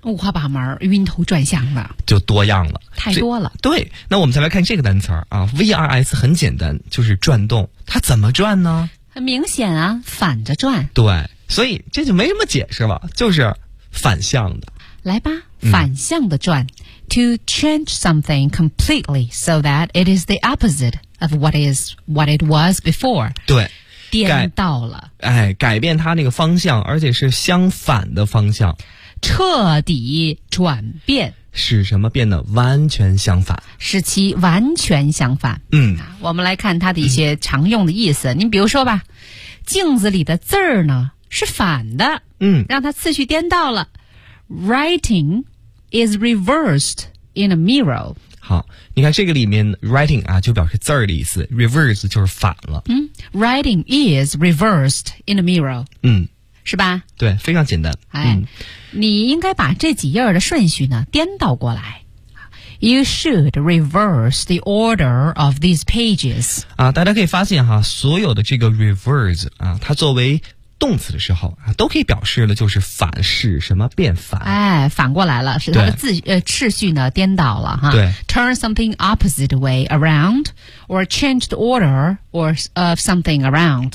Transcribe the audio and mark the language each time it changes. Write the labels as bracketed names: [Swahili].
[Chinese] 五花八门，晕头转向的，就多样了，太多了。对，那我们再来看这个单词啊， VRS 很简单，就是转动。它怎么转呢？很明显啊，反着转。对，所以这就没什么解释了，就是反向的。来吧，反向的转。 [English] To change something completely so that it is the opposite of what is what it was before. [Chinese] 对，颠倒了。哎，改变它那个方向，而且是相反的方向。彻底转变。使什么变得完全相反？使其完全相反。嗯，我们来看它的一些常用的意思。您比如说吧，镜子里的字儿呢是反的。嗯，让它次序颠倒了。 [English] writing is reversed in a mirror. [Chinese] 好，你看这个里面 writing 啊，就表示字儿的意思 ，reverse 就是反了。 [English] 嗯 ，writing is reversed in a mirror. [Chinese] 嗯。是吧？对，非常简单。哎，你应该把这几页的顺序呢颠倒过来。 [English] You should reverse the order of these pages. [Chinese] 啊，大家可以发现哈，所有的这个 reverse 啊，它作为动词的时候啊，都可以表示的就是反，是什么变反？哎，反过来了，是它的秩序呢颠倒了哈。对 [English] ，turn something opposite way around, or change the order or of something around.